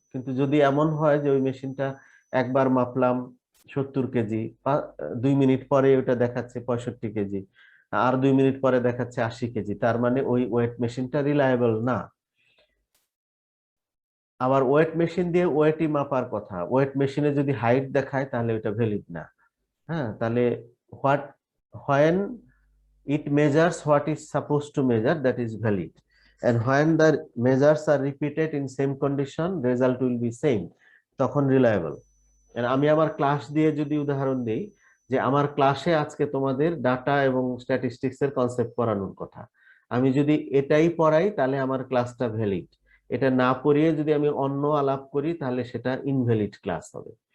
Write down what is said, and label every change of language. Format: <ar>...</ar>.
<bn>কিন্তু যদি এমন হয় যে ওই মেশিনটা একবার মাপলাম 70 কেজি, 2 মিনিট পরে ওটা দেখাচ্ছে 65 কেজি, আর 2 মিনিট পরে দেখাচ্ছে 80 কেজি, তার মানে ওই ওয়েট মেশিনটা রিলায়েবল না। আবার ওয়েট মেশিন দিয়ে ওয়েটই মাপার কথা, ওয়েট মেশিনে যদি হাইট দেখায় তাহলে ওটা ভ্যালিড না। হ্যাঁ, তাহলে</bn> <en>what when it measures what is supposed to measure, that is valid, and when the measures are repeated in same condition, result will be same,</en> <bn>তখন</bn> <en>reliable।</en> <bn>and আমি আমার ক্লাস দিয়ে যদি উদাহরণ দেই, যে আমার ক্লাসে আজকে তোমাদের ডাটা এবং স্ট্যাটিস্টিক্স এর কনসেপ্ট পড়ানোর কথা, আমি যদি এটাই পড়াই তাহলে আমার ক্লাসটা ভ্যালিড, এটা না পড়িয়ে যদি আমি অন্য আলাপ করি তাহলে সেটা ইনভ্যালিড ক্লাস হবে।</bn>